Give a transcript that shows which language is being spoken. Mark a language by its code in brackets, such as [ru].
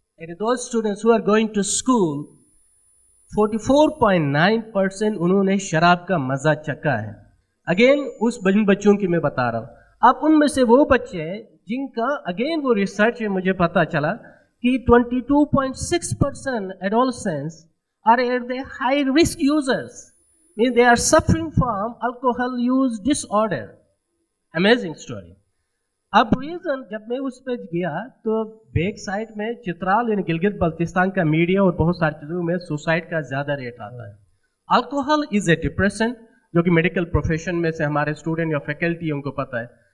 [en] and those students who are going to school 44.9% [hi] उन्होंने शराब का मज़ा चखा है. अगेन उस बच्चों की मैं बता रहा हूँ. अब उनमें से वो बच्चे जिनका अगेन वो रिसर्च में मुझे पता चला कि 22.6% [en] adolescents are at the high risk users. Means they are suffering from alcohol use disorder. Amazing story. [hi] अब रीजन जब मैं उस पर गया तो बैक साइड में चित्राल यानी गिलगित बल्तिस्तान का मीडिया और बहुत सारी चीज़ों में सुसाइड का ज़्यादा रेट आता है. [en] alcohol is a depression, [hi] जो कि मेडिकल प्रोफेशन में से हमारे स्टूडेंट या फैकल्टी उनको पता है.